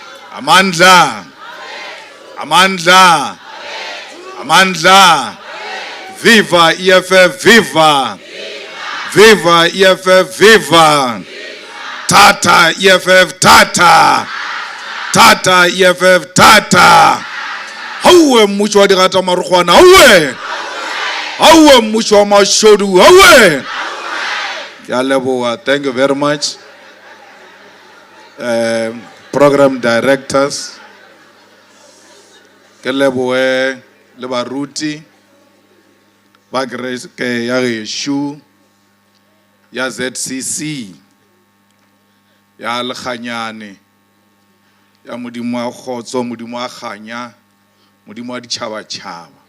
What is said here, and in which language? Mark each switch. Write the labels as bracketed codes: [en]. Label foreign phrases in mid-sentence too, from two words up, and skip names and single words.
[zu] Amandla. Amandla. Amandla. Viva EFF, viva. Viva EFF, viva. Tata EFF, tata. Tata EFF, tata. [nso] Hauwe mmuso wa dirata marukwana, hauwe. Hauwe mmuso wa mashodu, hauwe. [en] Thank you very much. Program directors. [nso] Keleboe le baruti ba ke ya Geshu ya ZCC ya Lekganyane ya modimo wa Kgotso, modimo wa Kganya, modimo wa ditšhaba-tšhaba.